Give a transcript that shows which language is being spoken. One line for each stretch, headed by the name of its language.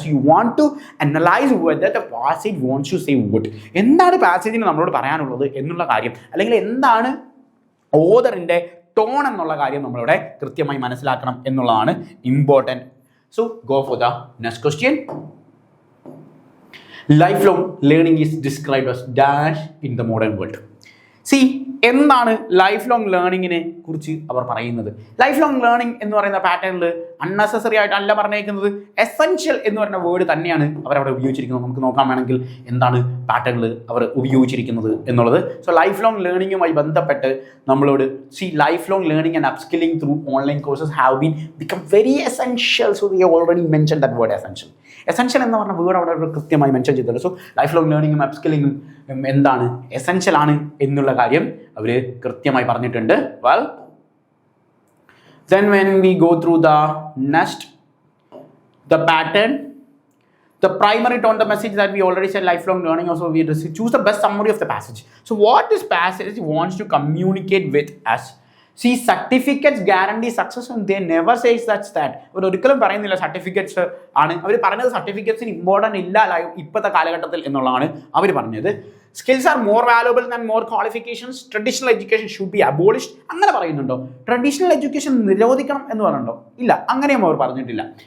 English: so you want to analyse whether the passage wants to say what,
Malayalam: എന്താണ് പാസേജിന് നമ്മളോട് പറയാനുള്ളത് എന്നുള്ള കാര്യം, അല്ലെങ്കിൽ എന്താണ് ഓതറിൻ്റെ ടോൺ എന്നുള്ള കാര്യം നമ്മളിവിടെ കൃത്യമായി മനസ്സിലാക്കണം എന്നുള്ളതാണ് important.
English: So go for the next question. Lifelong learning is described as dash in the modern world.
Malayalam: C, എന്താണ് ലൈഫ് ലോങ് ലേണിങ്ങിനെ കുറിച്ച് അവർ പറയുന്നത്? ലൈഫ് ലോങ് ലേണിംഗ് എന്ന് പറയുന്ന പാറ്റേണിൽ അൺനെസസറി ആയിട്ടല്ല പറഞ്ഞേക്കുന്നത്, എസെൻഷ്യൽ എന്ന് പറയുന്ന വേർഡ് തന്നെയാണ് അവരവിടെ ഉപയോഗിച്ചിരിക്കുന്നത്. നമുക്ക് നോക്കാൻ വേണമെങ്കിൽ എന്താണ് പാറ്റേണിൽ അവർ ഉപയോഗിച്ചിരിക്കുന്നത് എന്നുള്ളത്. സോ ലൈഫ് ലോങ് ലേണിങ്ങുമായി ബന്ധപ്പെട്ട് നമ്മളോട്
English: Lifelong learning and upskilling through online courses have been become very essential. So we have already mention that word essential.
Malayalam: Essential എന്ന് പറഞ്ഞ വേർഡ് അവിടെ കൃത്യമായി മെൻഷൻ ചെയ്തിട്ടുണ്ട്. സോ ലൈഫ് ലോങ് ലേണിംഗും അപ്സ്കില്ലിംഗും എന്താണ്, എസെൻഷ്യൽ ആണ് എന്നുള്ള കാര്യം അവർ കൃത്യമായി പറഞ്ഞിട്ടുണ്ട്.
English: Well, then when we go through the next, the pattern, the primary tone, the message that we already said, lifelong learning. Also we choose the best summary of the passage. So what this passage wants to communicate with us? See, certificates guarantee success and they never says that's that.
Malayalam: അവർ ഒരിക്കലും പറയുന്നില്ല certificates ആണ്. അവർ പറഞ്ഞത് സർട്ടിഫിക്കറ്റ്സിന് important ഇല്ല ഇപ്പോഴത്തെ കാലഘട്ടത്തിൽ എന്നുള്ളതാണ് അവർ പറഞ്ഞത്.
English: Skills are more valuable than more qualifications. Traditional education should be abolished.
Malayalam: അങ്ങനെ പറയുന്നുണ്ടോ? ട്രഡീഷണൽ എഡ്യൂക്കേഷൻ നിരോധിക്കണം എന്ന് പറഞ്ഞിട്ടുണ്ടോ? ഇല്ല, അങ്ങനെയും അവർ പറഞ്ഞിട്ടില്ല.